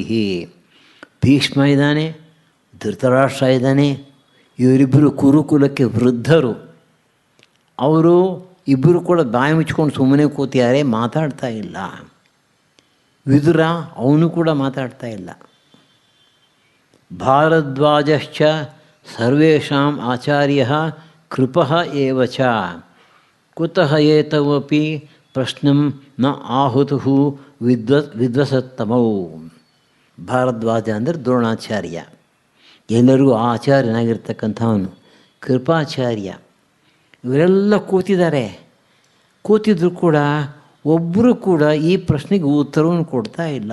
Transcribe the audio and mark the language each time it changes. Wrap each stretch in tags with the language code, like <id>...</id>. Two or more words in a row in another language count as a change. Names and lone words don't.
<kn>ಭೀಷ್ಮ ಇದ್ದಾನೆ, ಧೃತರಾಷ್ಟ್ರ ಇದ್ದಾನೆ. ಇವರಿಬ್ಬರು ಕುರುಕುಲಕ್ಕೆ ವೃದ್ಧರು. ಅವರು ಇಬ್ಬರು ಕೂಡ ಬಾಯಿ ಮುಚ್ಕೊಂಡು ಸುಮ್ಮನೆ ಕೂತಿದ್ದಾರೆ, ಮಾತಾಡ್ತಾ ಇಲ್ಲ. ವಿದುರ ಅವನು ಕೂಡ ಮಾತಾಡ್ತಾ ಇಲ್ಲ.</kn> <sa>ಭಾರದ್ವಾಜಶ್ಚ ಸರ್ವೇಷಾಂ ಆಚಾರ್ಯ ಕೃಪಃ ಏವ ಚ ಕುತಃ ಏತವಪಿ ಪ್ರಶ್ನಂ ನ ಆಹುತು ವಿದ್ವಸತ್ತಮೌ.</sa> <kn>ಭಾರದ್ವಾಜ ಅಂದರೆ ದ್ರೋಣಾಚಾರ್ಯ, ಎಲ್ಲರಿಗೂ ಆಚಾರ್ಯನಾಗಿರ್ತಕ್ಕಂಥವನು. ಕೃಪಾಚಾರ್ಯ, ಇವರೆಲ್ಲ ಕೂತಿದ್ದಾರೆ. ಕೂತಿದ್ರು ಕೂಡ ಒಬ್ಬರು ಕೂಡ ಈ ಪ್ರಶ್ನೆಗೆ ಉತ್ತರವನ್ನು ಕೊಡ್ತಾ ಇಲ್ಲ.</kn>